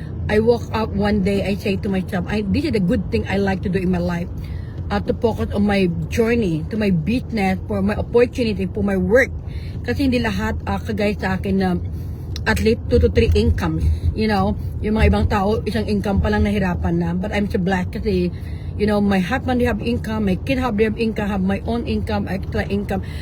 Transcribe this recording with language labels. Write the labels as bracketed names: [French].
[English] I woke up one day, I say to myself, this is a good thing I like to do in my life. To focus on my journey, to my business, for my opportunity, for my work. [Filipino] Kasi hindi lahat kagaya sa akin na at least 2 to 3 incomes. [English] You know, [Filipino] yung mga ibang tao, isang income pa lang nahirapan na. [English] But I'm so blessed [Filipino] kasi, [English] you know, my husband have income, my kid have income, have my own income, extra income.